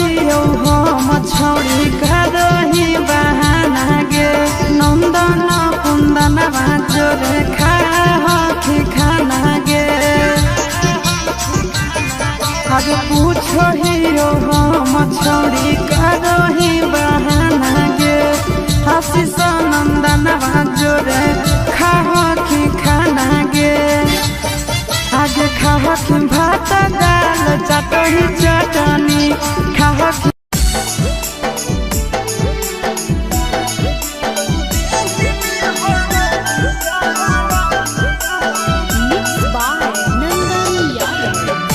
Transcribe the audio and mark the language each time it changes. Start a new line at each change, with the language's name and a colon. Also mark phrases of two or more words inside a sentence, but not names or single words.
Maithili: हम छौड़ी करही बहाना गे, नंदन कुंदन जोरे खाही खाना गे। आगे पूछो ही हम छौड़ी करही बहाना गे, आशीष नंदन जोरे खाही खाना गे। आगे खाही भात दाल चटनी चटनी खाही।
English: Mixed by Nandan Yadav.